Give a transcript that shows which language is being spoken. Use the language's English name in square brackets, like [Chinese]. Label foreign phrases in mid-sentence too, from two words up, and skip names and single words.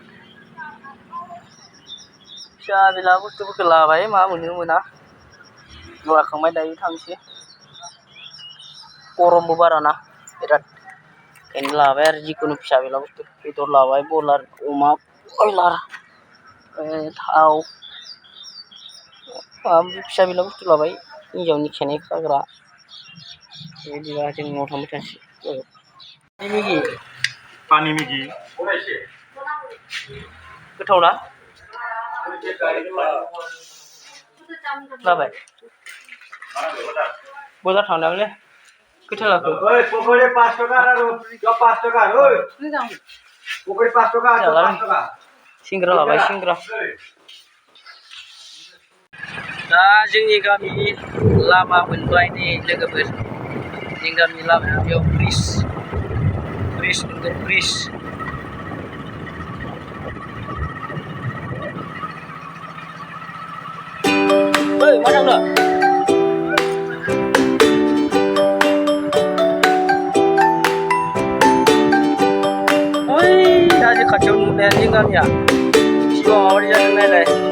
[Bodo] फिसा बिला बुस्थुफोरखौ लाबाय मा मोनो मोना लाखांबाय दायो थांसै गरमबो बाराना बिराद ओंखायनो लाबाय आरो जिखुनु फिसा बेला बुस्थु बेदर लाबाय बयलार अमा बयलार थाव फिसा बेला बुस्थु लाबाय हिन्जावनि खेनाय खाग्रा बिदिबा जों न'आव थांबाय थानोसै मेगि पानी मेगि गोथाव ना जाबाय बाजार थांनांगौलै खैथा लाखो [Bangla] पकड़े 5 টাকা আর 5 টাকা ওই पकड़े 5 টাকা আর 5 টাকা [Bodo] सिंग्रा लाबाय सिंग्रा दा जोंनि गामिनि लामा मोनबाय नै लोगोफोर जोंनि गामिनि लामाया बेयाव ब्रिज मोनगोन ब्रिज ओइ मा थांनो दा खाथियाव नुनाया जोंनि गामिया सिगाङाव माबायदि जादों नायलाय